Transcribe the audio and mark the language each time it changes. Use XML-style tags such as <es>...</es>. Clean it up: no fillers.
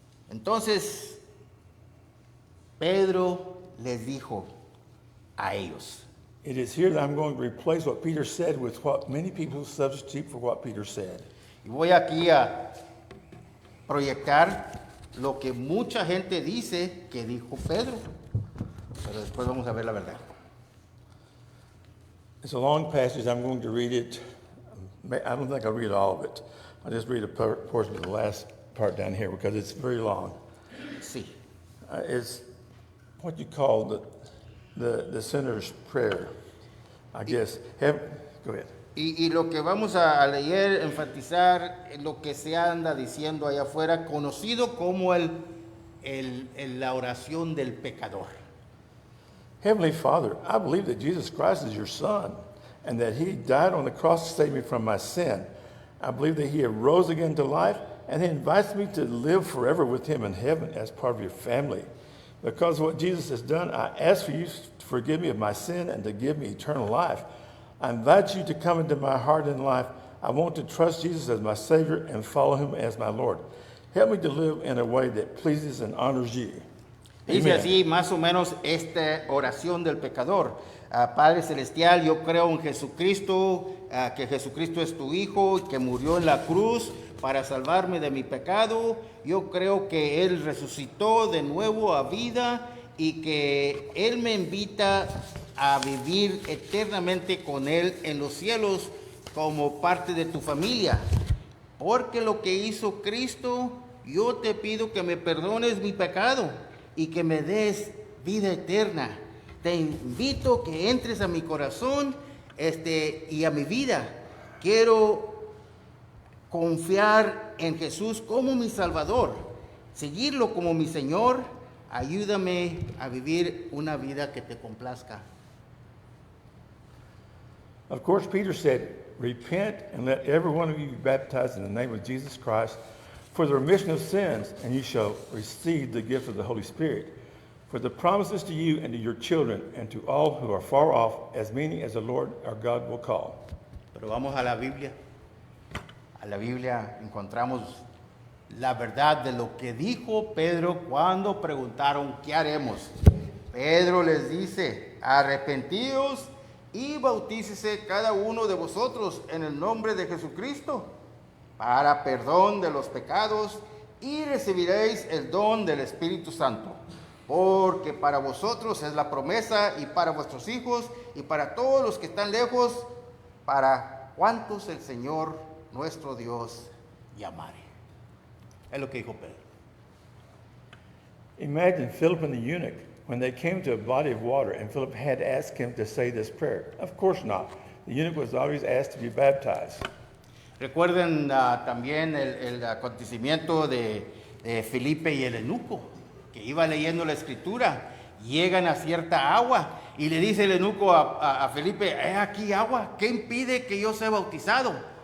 <es>Entonces, Pedro les dijo a ellos,</es> <en>it is here that I'm going to replace what Peter said with what many people substitute for what Peter said.</en> <es>y voy aquí a proyectar lo que mucha gente dice que dijo Pedro, pero después vamos a ver la verdad.</es> <en>It's a long passage. I'm going to read it. I don't think I'll read all of it. I'll just read a portion of the last part down here because it's very long.</en> <es>Sí.</es> <en>It's what you call the sinner's prayer, I guess. Go ahead.</en> <es>Y lo que vamos a leer, enfatizar, lo que se anda diciendo allá afuera, conocido como la oración del pecador.</es> <en>Heavenly Father, I believe that Jesus Christ is your Son and that He died on the cross to save me from my sin. I believe that He rose again to life and He invites me to live forever with Him in heaven as part of your family. Because of what Jesus has done, I ask for you to forgive me of my sin and to give me eternal life. I invite you to come into my heart and life. I want to trust Jesus as my Savior and follow Him as my Lord. Help me to live in a way that pleases and honors you.</en> <es>Dice</es> <en>Amen.</en> <es>así más o menos esta oración del pecador. Padre Celestial, yo creo en Jesucristo, que Jesucristo es tu Hijo, que murió en la cruz para salvarme de mi pecado. Yo creo que Él resucitó de nuevo a vida y que Él me invita a vivir eternamente con Él en los cielos como parte de tu familia. Porque lo que hizo Cristo, yo te pido que me perdones mi pecado y que me des vida eterna. Te invito que entres a mi corazón y a mi vida. Quiero confiar en Jesús como mi Salvador, seguirlo como mi Señor. Ayúdame a vivir una vida que te complazca.</es> <en>Of course, Peter said, repent and let every one of you be baptized in the name of Jesus Christ for the remission of sins, and you shall receive the gift of the Holy Spirit. For the promises to you and to your children and to all who are far off, as many as the Lord our God will call.</en> <es>Pero vamos a la Biblia. A la Biblia encontramos la verdad de lo que dijo Pedro cuando preguntaron, ¿qué haremos? Pedro les dice, arrepentíos y bautícese cada uno de vosotros en el nombre de Jesucristo para perdón de los pecados y recibiréis el don del Espíritu Santo. Porque para vosotros es la promesa y para vuestros hijos y para todos los que están lejos, para cuantos el Señor nuestro Dios llamare. Es lo que dijo Pedro.</es> <en>Imagine Philip and the eunuch when they came to a body of water and Philip had asked him to say this prayer. Of course not. The eunuch was always asked to be baptized.</en> <es>Recuerden también el acontecimiento de Felipe y el eunuco, que iba leyendo la escritura, llegan a cierta agua y le dice el eunuco a Felipe, aquí agua, ¿qué impide que yo sea bautizado?</es>